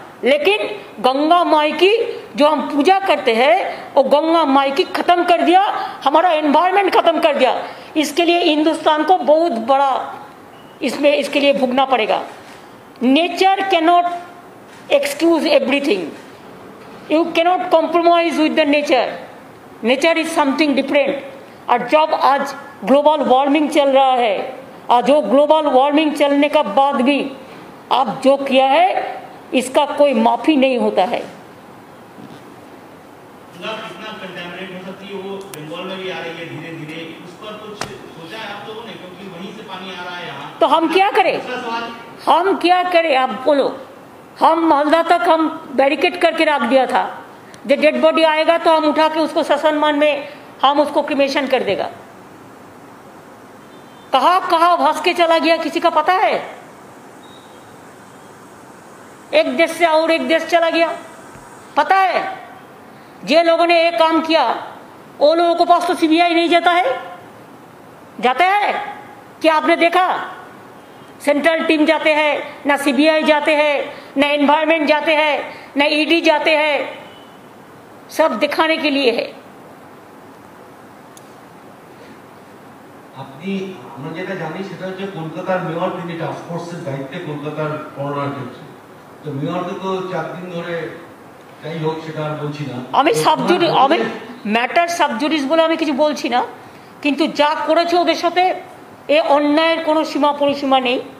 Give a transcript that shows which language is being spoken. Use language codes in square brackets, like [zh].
[hi] लेकिन गंगा माई की जो हम पूजा करते हैं वो गंगा माई की खत्म कर दिया, हमारा एनवायरनमेंट खत्म कर दिया। इसके लिए हिंदुस्तान को बहुत बड़ा इसमें इसके लिए भुगतना पड़ेगा। [en] Nature can not excuse everything, You cannot compromise with the nature. Nature is something different. [hi] और जब आज ग्लोबल वार्मिंग चल रहा है और जो ग्लोबल वार्मिंग चलने का बाद भी आप जो किया है इसका कोई माफी नहीं होता है। कितना कंटेमिनेट हो सकती है वो बंगाल में भी आ रही है धीरे धीरे, उस पर कुछ सोचा है आप लोगों ने, क्योंकि वहीं से पानी आ रहा है यहाँ। तो हम क्या करें, हम क्या करें आप बोलो। हम मालदा तक हम बैरिकेड करके रख दिया था, जब डेड बॉडी आएगा तो हम उठा के उसको ससनमान में हम उसको क्रिमेशन कर देगा। कहाँ कहाँ भास के चला गया किसी का पता है? एक देश से और एक देश चला गया, पता है? जे लोगों ने एक काम किया वो लोगों के पास तो सीबीआई नहीं जाता है, जाता है क्या आपने देखा? सेंट्रल टीम जाते हैं, ना सीबीआई जाते हैं, ना एनवायरमेंट जाते हैं, ना ईडी जाते हैं, सब दिखाने के लिए है। [bn] আপনি আমরা যেটা জানি সেটা হচ্ছে কলকাতার মেয়র তিনি টাস্ক ফোর্সের দায়িত্বে কলকাতার করোনার ক্ষেত্রে, তো মেয়রকে তো 4 দিন ধরে, যাই হোক সেটা আর বলছি না। আমি সাবজুডিস, আমি ম্যাটার সাবজুডিস বলে আমি কিছু বলছি না, কিন্তু যা করেছে ওদের সাথে এ অন্যায়ের কোনো সীমা পরিসীমা নেই।